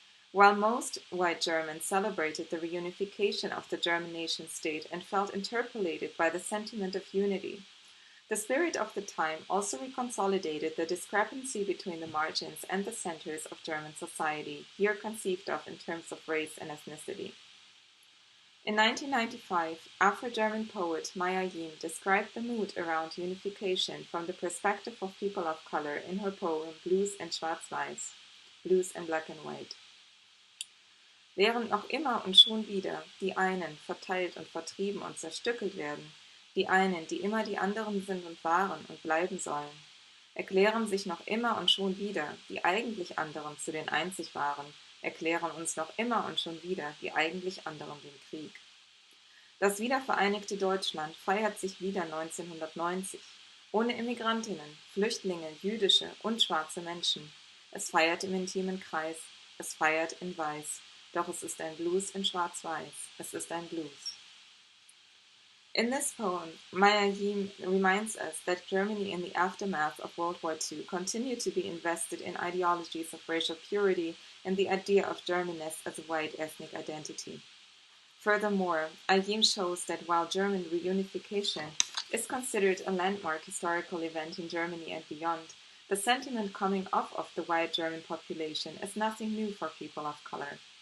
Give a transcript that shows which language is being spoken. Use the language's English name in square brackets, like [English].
[English] While most white Germans celebrated the reunification of the German nation-state and felt interpellated by the sentiment of unity, the spirit of the time also reconsolidated the discrepancy between the margins and the centers of German society, here conceived of in terms of race and ethnicity. In 1995, Afro-German poet Maya Yim described the mood around unification from the perspective of people of color in her poem Blues in Schwarz-Weiß, Blues in Black and White. [German] Während noch immer und schon wieder die einen verteilt und vertrieben und zerstückelt werden, die einen, die immer die anderen sind und waren und bleiben sollen, erklären sich noch immer und schon wieder die eigentlich anderen zu den einzig wahren, erklären uns noch immer und schon wieder die eigentlich anderen den Krieg. Das wiedervereinigte Deutschland feiert sich wieder 1990, ohne Immigrantinnen, Flüchtlinge, jüdische und schwarze Menschen. Es feiert im intimen Kreis, es feiert in Weiß. Doch es ist ein Blues in Schwarz-Weiß. Es ist ein Blues. [English] In this poem, Maya Yim reminds us that Germany in the aftermath of World War II continued to be invested in ideologies of racial purity and the idea of Germanness as a white ethnic identity. Furthermore, Yim shows that while German reunification is considered a landmark historical event in Germany and beyond, the sentiment coming off of the white German population is nothing new for people of color.